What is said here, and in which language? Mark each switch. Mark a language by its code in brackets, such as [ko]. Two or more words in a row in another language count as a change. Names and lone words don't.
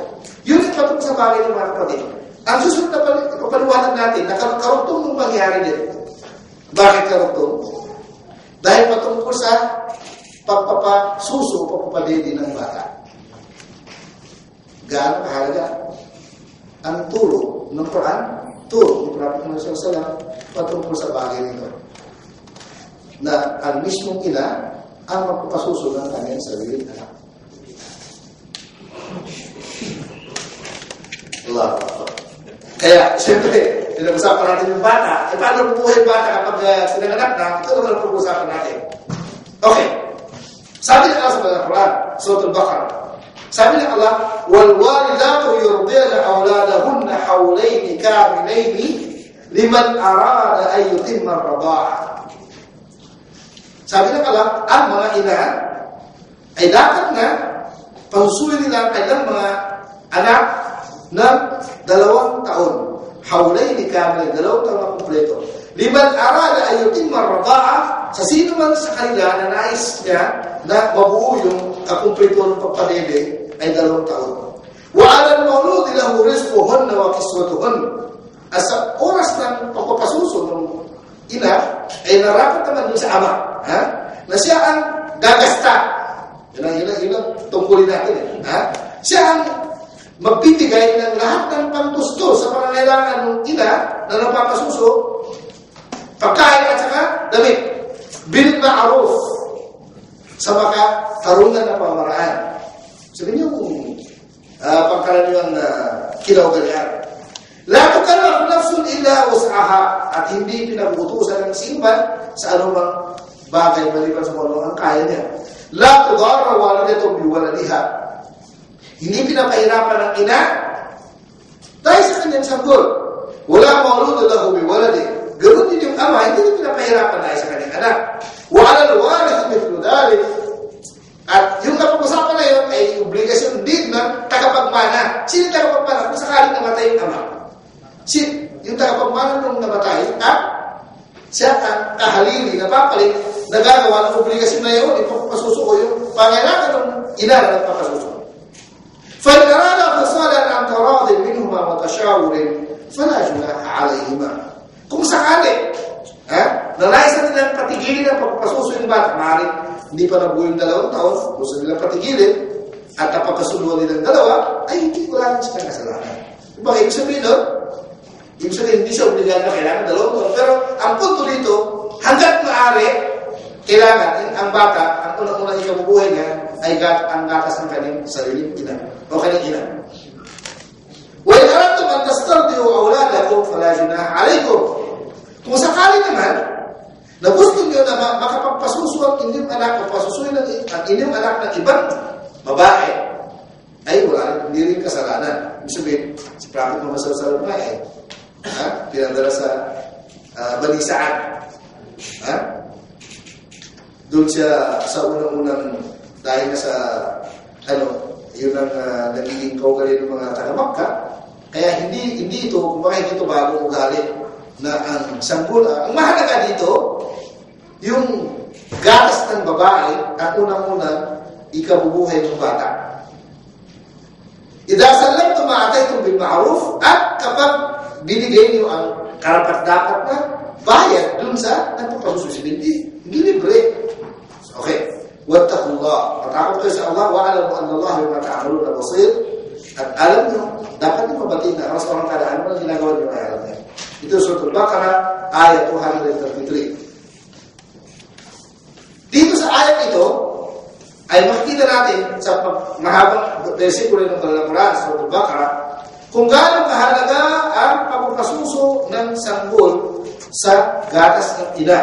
[tl] Yun ang patungkol sa bagay ng mga kapatid. Ang susunod na paliwanag natin na karugtong mong mangyari din. Bakit karugtong? Dahil patungkol sa pagpapasuso o pagpapadede ng bata. Gaano kahalaga ang turo ng Quran, turo ng Prophet Muhammad [ar] صلى الله عليه وسلم [tl] patungkol sa bagay nito. Na ang mismong ina ang magpapasuso ng kanyang sarili anak. Allah. Kaya, siyempre, pinag-usapan natin yung bata. Paano bubuhay yung bata kapag sinanganak na? Ito naman ang pag-usapan natin. Okay. Sabi ng Allah sa Quran, Surah Al-Baqarah. Sabi ng Allah, [ar] وَالْوَالِدَاتُ يُرْضِعْنَ أَوْلَادَهُنَّ حَوْلَيْنِ كَامِلَيْنِ لِمَنْ أَرَادَ أَن يُتِمَّ الرَّضَاعَةَ. [tl] Sabi ng Allah, ang mga ina ay dapat na pasusuin nila ang kanilang mga anak ng 2 taon. [ar] حولين كاملين, [tl] 2 taon na kumpleto. [ar] لمن أراد أن يتم الرضاعة, [tl] sa sino man sa kanila na nais niya na mabuo yung kumpleto ng pagpadede ay 2 taon. [ar] وعلى المولود له رزقهن وكسوتهن. [tl] Sa oras ng pagpapasuso ng ina ay narapat naman dun sa ama, na siya ang gagasta. Yun ang tungkulin natin. Siya ang magbibigay ng lahat ng panggusto sa pangangailangan ng ina na napapasuso, pagkain at saka damit. [ar] بالمعروف, [tl] sa makatarungan na pamaraan. Sabi niyo kung pangkaraniwang kinaugali-an. [ar] لا تكلف نفس إلا وسعها, [tl] at hindi pinag-utusan ng sinuman sa anumang bagay maliban sa kung ang kaya niya. [ar] لا تضار والدة بولدها, [tl] hindi pinapahirapan ng ina dahil sa kanyang sanggol. [ar] ولا مولود له بولده, [tl] ganoon din yung ama, hindi din pinapahirapan dahil sa kanyang anak. [ar] وعلى الوارث مثل ذلك, [tl] at yung napag-usapan na yun ay obligasyon din ng tagapagmana. Sino tagapagmana? Kung sakaling namatay yung ama, yung tagapagmana nung namatay, siya ang kahalili na papalit na gagawa ng obligasyon na yun, ipapasuso yung pangailangan ng ina na nagpapasuso. [ar] فَإِنْ أَرَادَا فِصَالًا عَنْ تَرَاضٍ مِنْهُمَا وَتَشَاوُرٍ فَلَا جُنَاحَ عَلَيْهِمَا. [tl] Kung sakali, nalaisan nilang patigilin ang pagpapasuso yung bata, maaaring hindi pa nabuo yung 2 taon, gusto nilang patigilin, at napagkasunduan nilang 2, ay hindi wala rin silang kasalanan. Ibang ibig sabihin doon, Ibig sabihin, hindi siya obligado na kailangan dalawang taon. Pero ang punto dito, hanggat maaari, kailangan ang bata, ang unang-unang ikabubuhay niya, ay ang gatas ng kanyang sariling ina o kanyang ina. [ar] وَإِنْ أَرَدْتُمْ أَنْ تَسْتَرْضِعُوا أَوْلَادَكُمْ فَلَا جُنَاحَ عَلَيْكُمْ. [tl] Kung sakali naman, na gusto niyo na makapagpasuso ang inyong anak o pasusuin ang inyong anak ng ibang babae, ay wala, hindi rin kasalanan. Ibig sabihin, si Prophet Muhammad [ar] صلى الله عليه وسلم [tl] pinadala sa Bani Sa'ad. Doon siya sa unang-unang, dahil na sa yun ang nagiging kaugali ng mga taga-Makkah. Kaya hindi ito, kumbaga hindi ito bagong ugali na ang sanggol. Ang mahalaga dito, yung gatas ng babae at unang-unang ikabubuhay ng bata. [ar] إذا سلمتم ما آتيتم بالمعروف, [tl] at kapag binigay niyo ang karapat-dapat na bayad dun sa nagpapasususin, hindi libre. [ar] Okay. Wattaqullah. [tl] Matakot kayo sa Allah, [ar] واعلموا أن الله بما تعملون بصير. [tl] At alam niyo, dapat niyo mabatiin na Allah [ar] سبحانه وتعالى [tl] ano ang ginagawa niyo ay alam niya. Ito Surah Al-Baqarah, ayat 233. Dito sa ayat ito, ay makikita natin sa mahabang versikulo ng Al-Quran, Surah Al-Baqarah, kung gaano kahalaga ang pagpapasuso ng sanggol sa gatas ng ina.